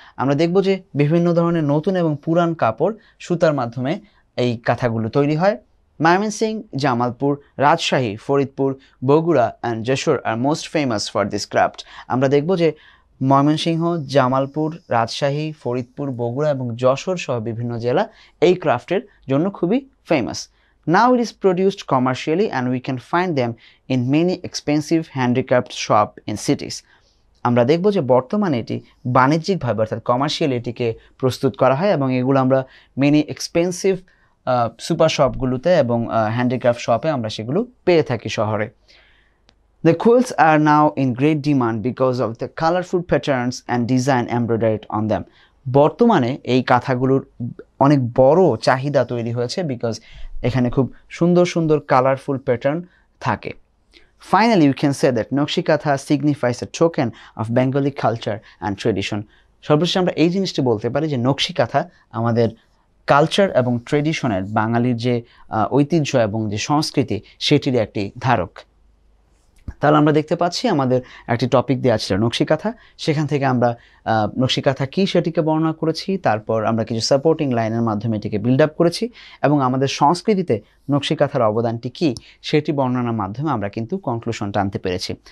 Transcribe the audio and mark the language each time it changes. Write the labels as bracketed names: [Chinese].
[Bangla] আমরা দেখব যে বিভিন্ন ধরনের নতুন এবং পুরান কাপড় সুতার মাধ্যমে এই কাঁথাগুলো তৈরি হয়। [English] Mymensingh, Jamalpur, Rajshahi, Faridpur, Bogura and Jessore আর most famous for this craft. [Bangla] আমরা দেখব যে ময়মনসিংহ, জামালপুর, রাজশাহী, ফরিদপুর, বগুড়া এবং যশোর সহ বিভিন্ন জেলা এই ক্রাফটের জন্য খুবই famous. [English] Now it is produced commercially and we can find them in many expensive handicraft shop in cities. [Bangla] আমরা দেখব যে বর্তমানে এটি বাণিজ্যিকভাবে অর্থাৎ কমার্শিয়ালি এটিকে প্রস্তুত করা হয় এবং এগুলো আমরা [English] many expensive [Bangla] সুপার শপগুলোতে এবং হ্যান্ডিক্রাফট শপে আমরা সেগুলো পেয়ে থাকি শহরে। [English] The quilts are now in great demand because of the colorful patterns and design embroidered on them. [Bangla] বর্তমানে এই কাঁথাগুলোর অনেক বড় চাহিদা তৈরি হয়েছে বিকজ এখানে খুব সুন্দর সুন্দর কালারফুল প্যাটার্ন থাকে। [English] Finally, you can say that nakshi kantha signifies a token of Bengali culture and tradition. [Bangla] সর্বশেষে আমরা এই জিনিসটি বলতে পারি যে নকশিকাথা আমাদের কালচার এবং ট্রেডিশনের বাঙালির যে ঐতিহ্য এবং যে সংস্কৃতি সেটির একটি ধারক। তাহলে আমরা দেখতে পাচ্ছি আমাদের একটি টপিক দেওয়া ছিল নকশিকাঁথা, সেখান থেকে আমরা নকশিকাঁথা কী সেটিকে বর্ণনা করেছি, তারপর আমরা কিছু সাপোর্টিং লাইনের মাধ্যমে এটিকে বিল্ড আপ করেছি এবং আমাদের সংস্কৃতিতে নকশিকাঁথার অবদানটি কী সেটি বর্ণনার মাধ্যমে আমরা কিন্তু কনক্লুশন টানতে পেরেছি।